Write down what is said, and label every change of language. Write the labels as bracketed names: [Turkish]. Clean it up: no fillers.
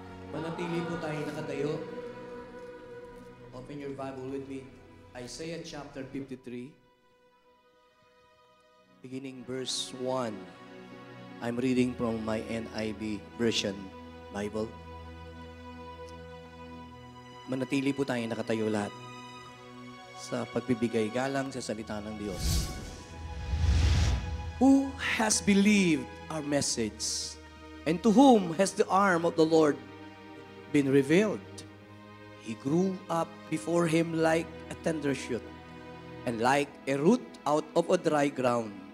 [Filipino] Manatili po tayo nakatayo. [English] Open your Bible with me. Isaiah chapter 53, beginning verse 1. I'm reading from my NIV version Bible. [Filipino] Manatili po tayo nakatayo lahat sa pagbibigay galang sa salita ng Diyos. [English] Who has believed our message, and to whom has the arm of the Lord been revealed? He grew up before him like a tender shoot, and like a root out of a dry ground.